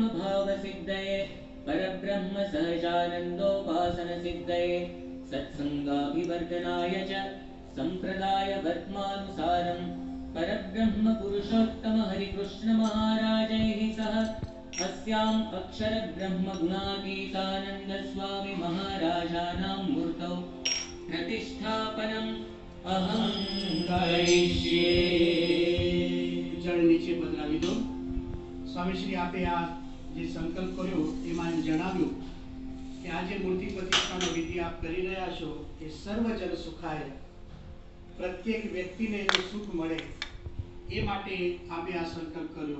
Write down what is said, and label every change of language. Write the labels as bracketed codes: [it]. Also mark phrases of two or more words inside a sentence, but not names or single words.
[sa] भाव सिद्धये परब्रह्म सहजानंदोपासन सिद्धये सत्संगाभिवर्धनाय च संप्रदाय वर्त्मानुसारं परब्रह्म पुरुषोत्तम हरिकृष्ण महाराजैः सह अस्याम् अक्षर ब्रह्म गुणातीतानंद स्वामी महाराजानां मूर्तौ प्रतिष्ठापनम् अहं करिष्ये। [gu] જળ નીચે પધરાવી દો. સ્વામીશ્રી આપે આ જે સંકલ્પ કર્યો એમાં એમ જણાવ્યું કે આ જે મૂર્તિ પ્રતિષ્ઠાનો વિધિ આપ કરી રહ્યા છો એ સર્વજન સુખાય, પ્રત્યેક વ્યક્તિને એનું સુખ મળે એ માટે આપે આ સંકલ્પ કર્યો.